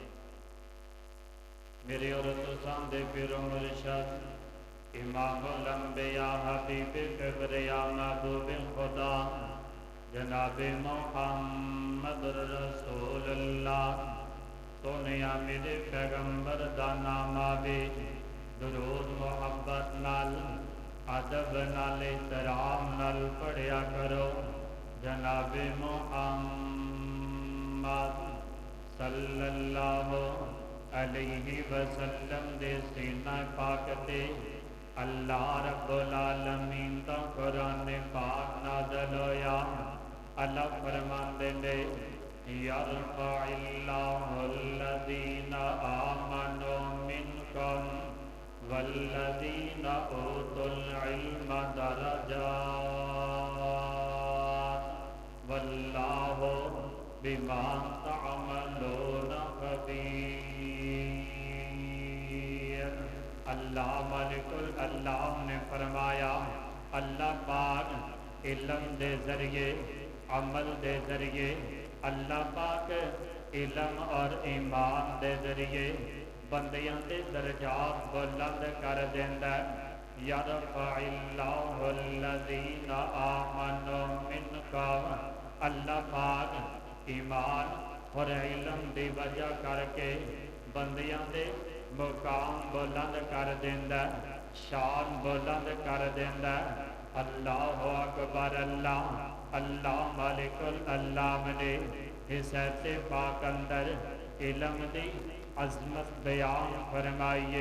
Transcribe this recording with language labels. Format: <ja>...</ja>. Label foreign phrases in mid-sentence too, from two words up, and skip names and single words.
<pa>میرے اور تساں دے پیرو مرشد امام الانبیاء حبیب کبریا محبوب خدا جناب محمد رسول اللہ. سونیا میرے پیغمبر دا نام آوے، درود محبت نال ادب نال احترام نال پڑھیا کرو. جناب محمد</pa> <ar>صلى الله عليه وسلم</ar> <pa>دے سینہ پاک تے اللہ</pa> <ar>رب العالمين</ar> <pa>دا قرآن پاک نازل ہویا. اللہ فرماندے نے</pa> <ar>يرفع الله الذين آمنوا منكم والذين أوتوا العلم درجات والله بما تعملون خبير.</ar> <pa>اللہ مالکل اللہ نے فرمایا، اللہ پاک علم دے ذریعے عمل دے ذریعے، اللہ پاک علم اور ایمان دے ذریعے بندیاں دے درجات بلند کر دیندا.</pa> <ar>يرفع الله الذين آمنوا منكم,</ar> <pa>اللہ پاک ایمان اور علم دی وجہ کرکے بندیاں دے مقام بلند کر دیندا، شان بلند کر دیندا.</pa> <ar>الله أكبر.</ar> <pa>اللہ اللہ مالکل اللہ نے اس ایسے پاک اندر علم دی عظمت بیان فرمائیے.</pa>